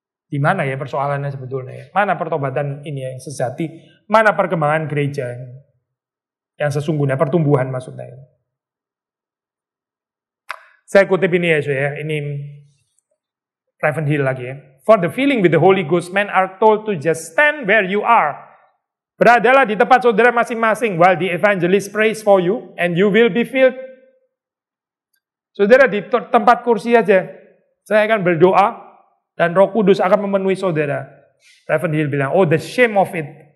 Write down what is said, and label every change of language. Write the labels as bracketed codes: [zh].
[id] Di mana ya persoalannya sebetulnya ya? Mana pertobatan ini yang sejati? Mana perkembangan gereja yang sesungguhnya, pertumbuhan maksudnya? Saya kutip ini ya, ini Ravenhill lagi ya. [en] For the filling with the Holy Ghost, men are told to just stand where you are. [id] Beradalah di tempat saudara masing-masing [en] while the evangelist prays for you and you will be filled. [id] Saudara di tempat kursi aja. Saya akan berdoa dan Roh Kudus akan memenuhi saudara. [en] Ravenhill [id] bilang, [en] oh the shame of it.